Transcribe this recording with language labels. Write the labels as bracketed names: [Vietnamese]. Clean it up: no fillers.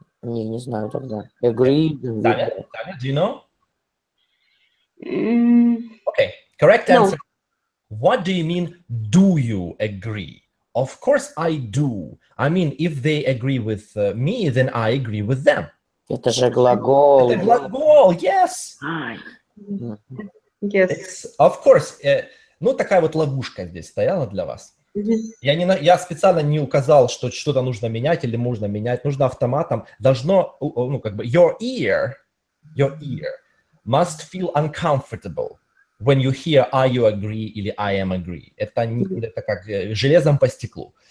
[Russian] Не знаю тогда. Agreed. [English] Tanya, do you know? Okay, correct answer. No. What do you mean, do you agree? Of course I do. I mean, if they agree with me, then I agree with them. [Russian] Это же глагол. Это глагол, yes. [English] Yes. It's, of course. [Russian] Ну, такая вот ловушка здесь стояла для вас. Я специально не указал, что что-то нужно менять или можно менять. Нужно автоматом. Должно, ну, как бы, [English] your ear must feel uncomfortable when you hear "Are you agree" или "I am agree". [Russian] Это как железом по стеклу.